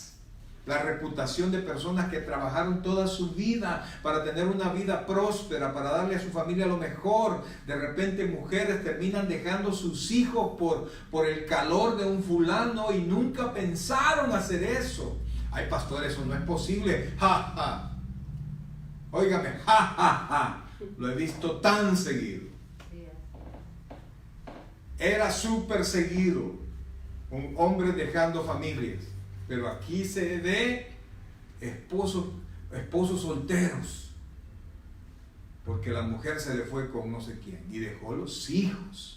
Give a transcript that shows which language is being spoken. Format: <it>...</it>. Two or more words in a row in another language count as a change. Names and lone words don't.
<es>La reputación de personas que trabajaron toda su vida para tener una vida próspera, para darle a su familia lo mejor. De repente mujeres terminan dejando sus hijos por el calor de un fulano y nunca pensaron hacer eso. Ay, pastor, eso no es posible. Ja, ja. Óigame, ja, ja, ja. Lo he visto tan seguido. Era súper seguido. Un hombre dejando familias. Pero aquí se ve esposos solteros. Porque la mujer se le fue con no sé quién y dejó los hijos.</es>